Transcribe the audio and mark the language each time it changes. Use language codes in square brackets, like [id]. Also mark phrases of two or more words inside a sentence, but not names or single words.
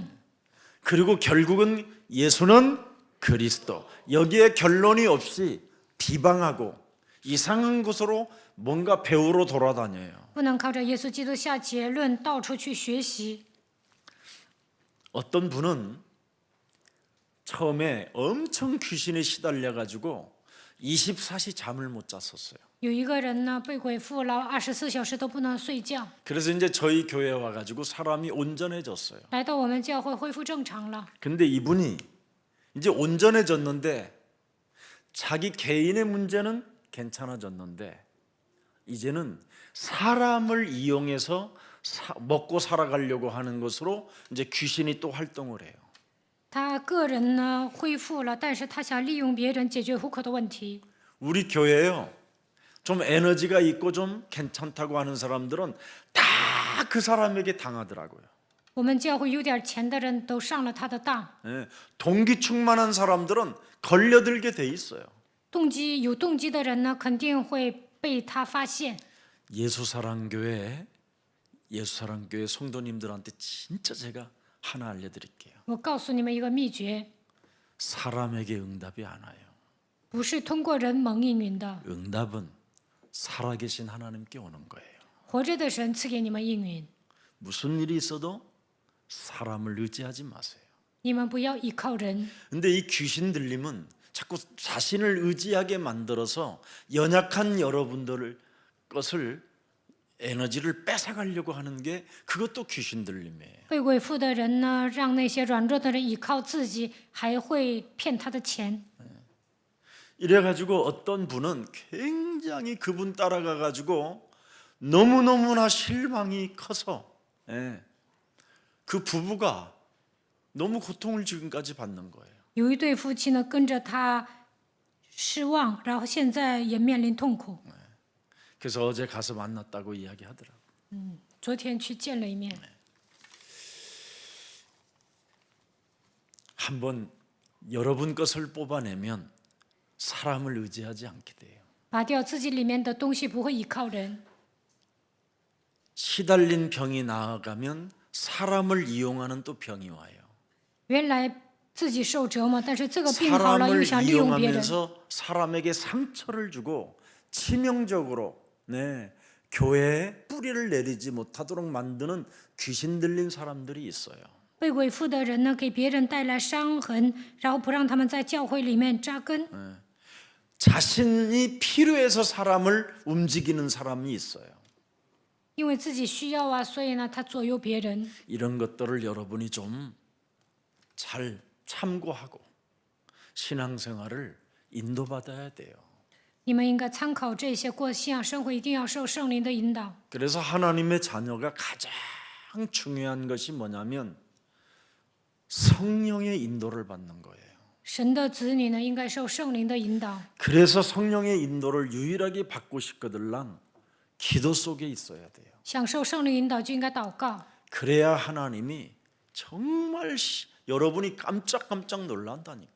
[ko] 그리고 결국은 예수는 그리스도. 여기에 결론이 없이 비방하고 이상한 곳으로 뭔가 배우러 돌아다녀요. [zh] 不能靠着耶稣基督下结论，到处去学习。 [ko] 어떤 분은 처음에 엄청 귀신에 시달려 가지고 24시 잠을 못 잤었어요. [zh] 有一个人呢被鬼附了，24小时都不能睡觉。 [ko] 그래서 이제 저희 교회에 와 가지고 사람이 온전해졌어요. [zh] 来到我们教会恢复正常了。 [ko] 근데 이분이 이제 온전해졌는데 자기 개인의 문제는 괜찮아졌는데 이제는 사람을 이용해서 먹고 살아가려고 하는 것으로 이제 귀신이 또 활동을 해요. [zh] 他个人呢恢复了，但是他想利用别人解决户口的问题。 [ko] 우리 교회요. 좀 에너지가 있고 좀 괜찮다고 하는 사람들은 다 그 사람에게 당하더라고요. [zh] 我们教会有点钱的人都上了他的当， [ko] 예, 동기 충만한 사람들은 걸려들게 돼 있어요. [zh] 有动机的人呢，肯定会被他发现。 [ko] 예수사랑교회 성도님들한테 진짜 제가 하나 알려드릴게요. [zh] 我告诉你们一个秘诀， [ko] 사람에게 응답이 안 와요. [zh] 不是通过人蒙应允的， [ko] 응답은 살아계신 하나님께 오는 거예요. [zh] 活着的神赐给你们应允。 [ko] 무슨 일이 있어도 사람을 의지하지 마세요. [zh] 你们不要依靠人。 [ko] 근데 이 귀신 들림은 자꾸 자신을 의지하게 만들어서 연약한 여러분들 것을 에너지를 뺏어가려고 하는 게 그것도 귀신 들림이에요. [zh] 被鬼附的人呢，让那些软弱的人依靠自己，还会骗他的钱。 [ko] 이래가지고 어떤 분은 굉장히 그분 따라가가지고 너무너무나 실망이 커서 그 부부가 너무 고통을 지금까지 받는 거예요. [zh] 有一对夫妻呢，跟着他失望，然后现在也面临痛苦。 [ko] 그래서 어제 가서 만났다고 이야기하더라고요. [zh] 昨天去见了一面， [ko] 한번 여러분 것을 뽑아내면 사람을 의지하지 않게 돼요. [zh] 拔掉自己里面的东西，不会依靠人。 [ko] 시달린 병이 나아가면 사람을 이용하는 또 병이 와요. [zh] 原来自己受折磨，但是这个病好了，又 [ko] 사람을 [zh] 想利用别人， [ko] 이용하면서 사람에게 상처를 주고 치명적으로 교회에 뿌리를 내리지 못하도록 만드는 귀신 들린 사람들이 있어요. [zh] 被鬼附的人呢，给别人带来伤痕，然后不让他们在教会里面扎根。 [ko] 자신이 필요해서 사람을 움직이는 사람이 있어요. [zh] 因为自己需要啊，所以呢，他左右别人。 [ko] 이런 것들을 여러분이 좀 잘 참고하고 신앙생활을 인도받아야 돼요. [zh] 你们应该参考这些，过信仰生活一定要受圣灵的引导。 [ko] 그래서 하나님의 자녀가 가장 중요한 것이 뭐냐면 성령의 인도를 받는 거예요. [zh] 神的子女呢，应该受圣灵的引导。 [ko] 그래서 성령의 인도를 유일하게 받고 싶거들랑 기도 속에 있어야 돼요. [zh] 想受圣灵引导，就应该祷告。 [ko] 그래야 하나님이 정말 여러분이 깜짝깜짝 놀란다니까요.